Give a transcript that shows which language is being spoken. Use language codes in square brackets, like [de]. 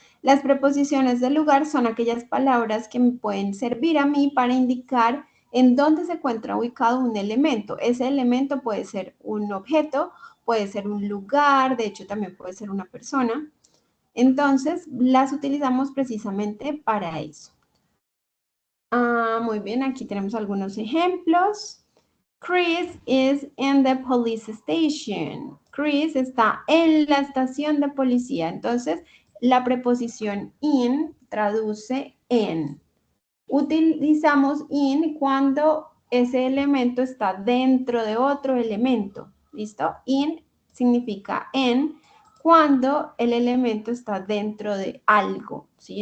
[es] Las preposiciones del lugar son aquellas palabras que me pueden servir a mí para indicar en dónde se encuentra ubicado un elemento. Ese elemento puede ser un objeto, puede ser un lugar, de hecho también puede ser una persona. Entonces, las utilizamos precisamente para eso. Muy bien, aquí tenemos algunos ejemplos. [en] Chris is in the police station. [es] Chris está en la estación de policía. Entonces, la preposición in traduce en. Utilizamos in cuando ese elemento está dentro de otro elemento. ¿Listo? In significa en cuando el elemento está dentro de algo. ¿Sí?